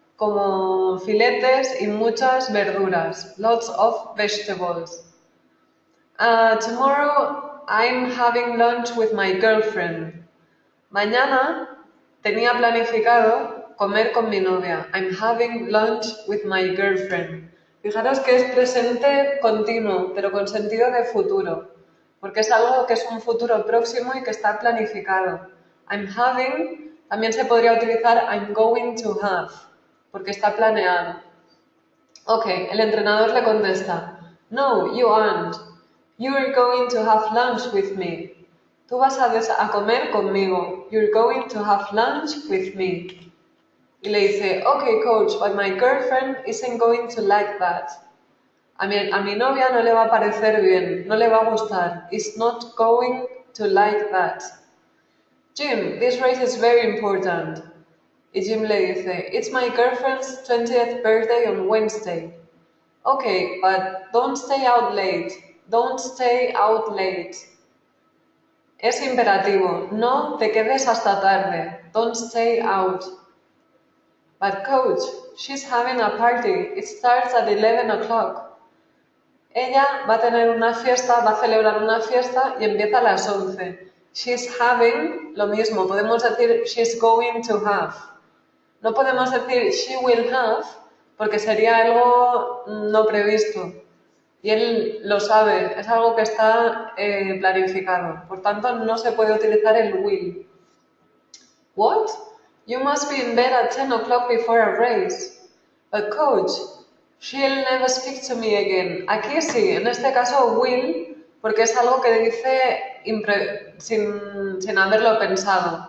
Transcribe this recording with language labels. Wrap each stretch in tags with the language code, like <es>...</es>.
<es>como filetes y muchas verduras.</es> <en>Lots of vegetables. Tomorrow I'm having lunch with my girlfriend.</en> <es>Mañana tenía planificado comer con mi novia.</es> <en>I'm having lunch with my girlfriend.</en> <es>Fijaros que es presente continuo, pero con sentido de futuro, porque es algo que es un futuro próximo y que está planificado. I'm having también se podría utilizar</es> <en>I'm going to have,</en> <es>porque está planeado. Ok, el entrenador le contesta,</es> <en>No, you aren't. You're going to have lunch with me.</en> <es>Tú vas a comer conmigo.</es> <en>You're going to have lunch with me.</en> <es>Y le dice,</es> <en>okay, coach, but my girlfriend isn't going to like that.</en> <es>A mi novia no le va a parecer bien, no le va a gustar.</es> <en>Is not going to like that. Jim, this race is very important.</en> <es>Y Jim le dice,</es> <en>it's my girlfriend's 20th birthday on Wednesday. Okay, but don't stay out late. Don't stay out late.</en> <es>Es imperativo, no te quedes hasta tarde.</es> <en>Don't stay out. But coach, she's having a party. It starts at 11 o'clock.</en> <es>Ella va a tener una fiesta, va a celebrar una fiesta y empieza a las 11. She's having, lo mismo, podemos decir</es> <en>she's going to have.</en> <es>No podemos decir</es> <en>she will have</en> <es>porque sería algo no previsto. Y él lo sabe, es algo que está planificado. Por tanto, no se puede utilizar el will.</es> <en>What? You must be in bed at 10 o'clock before a race. But coach, she'll never speak to me again.</en> <es>Aquí sí, en este caso will, porque es algo que dice sin haberlo pensado.</es>